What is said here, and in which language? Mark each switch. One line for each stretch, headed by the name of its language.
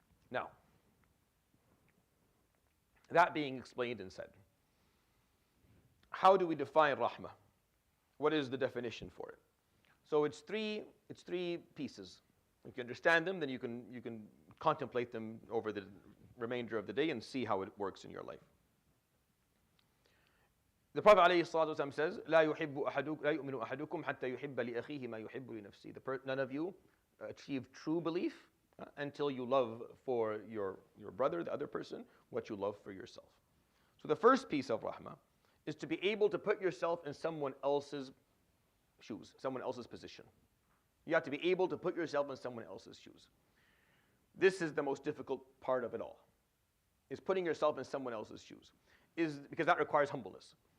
English: Now, that being explained and said, how do we define rahmah? What is the definition for it? So it's three pieces. If you understand them, then you can contemplate them over the remainder of the day and see how it works in your life. The Prophet ﷺ says,
Arabic: لا يؤمن أحدكم حتى يحب لأخيه ما يحب لنفسه.
English: None of you achieve true belief until you love for your brother, the other person, what you love for yourself. So the first piece of rahmah is to be able to put yourself in someone else's shoes, someone else's position. You have to be able to put yourself in someone else's shoes. This is the most difficult part of it all, is putting yourself in someone else's shoes, because that requires humbleness.